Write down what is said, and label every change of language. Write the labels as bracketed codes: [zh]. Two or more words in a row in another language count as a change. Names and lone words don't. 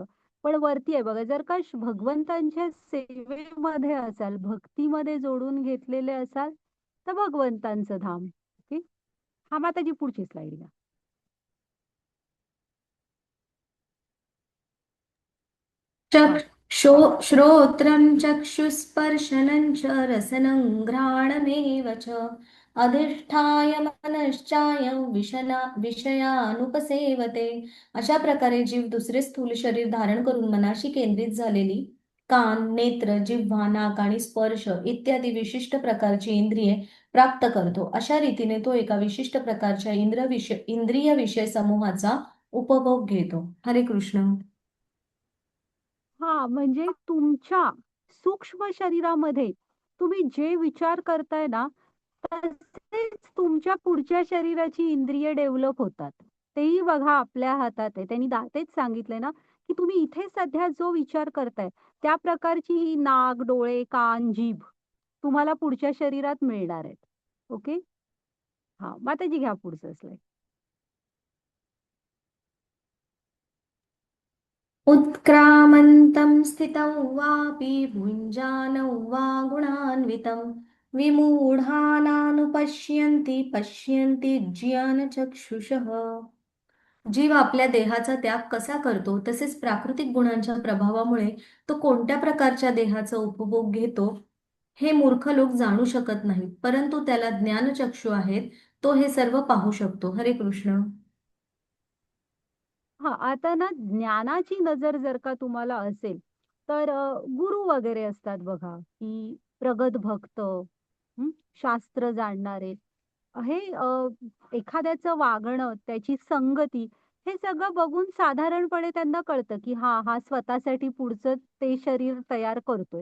[mr] पण वरती आहे बघा, जर का भगवंतांच्या सेवेमध्ये असाल, भक्तीमध्ये जोडून घेतलेले असाल, तर भगवंतांचं धाम. ओके. हा माताजी पुढची स्लाईड घ्या. हां. [sa] श्रोत्रं चक्षुस्पर्शनं च रसनं घ्राणमेव च अधिष्ठाय मनश्चायं विषयानुपसेवते. [mr] अशा प्रकारे जीव दुसरे स्थूल शरीर धारण करून मनाशी केंद्रित झालेली कान, नेत्र, जिव्हा, नाक आणि स्पर्श इत्यादी विशिष्ट प्रकारची इंद्रिये प्राप्त करतो. अशा रीतीने तो एका विशिष्ट प्रकारच्या इंद्रिय विषय समूहाचा उपभोग घेतो. हरे कृष्ण. हां, म्हणजे तुमच्या सूक्ष्म शरीरामध्ये तुम्ही जे विचार करताय ना, तसेच तुमच्या पुढच्या शरीराची इंद्रिय डेव्हलप होतात. तेही बघा आपल्या हातात आहे. त्यांनी तेच सांगितलंय ना, की तुम्ही इथे सध्या जो विचार करताय, त्या प्रकारची ही नाक, डोळे, कान, जीभ तुम्हाला पुढच्या शरीरात मिळणार आहेत. ओके? हां, माताजी घ्या पुढचं स्लाईड. [sa] उत्क्रामन्तं स्थितौ वापि भुञ्जानौ वा गुणान्वितं विमूढानानुपश्यन्ति पश्यन्ति ज्ञानचक्षुषः. [mr] जीव आपल्या देहाचा त्याग कसा करतो तसेच प्राकृतिक गुणांच्या प्रभावामुळे तो कोणत्या प्रकारच्या देहाचा उपभोग घेतो हे मूर्ख लोक जाणू शकत नाहीत, परंतु त्याला ज्ञानचक्षु आहेत, तो हे सर्व पाहू शकतो. हरे कृष्ण. हा आता ना ज्ञानाची नजर जर का तुम्हाला असेल तर गुरु वगैरे असतात बघा की प्रगत भक्त, शास्त्र जाणणारे, हे एखाद्याचं वागणं, त्याची संगती, हे सगळं बघून साधारणपणे त्यांना कळतं की हा हा स्वतःसाठी पुढचं ते शरीर तयार करतोय.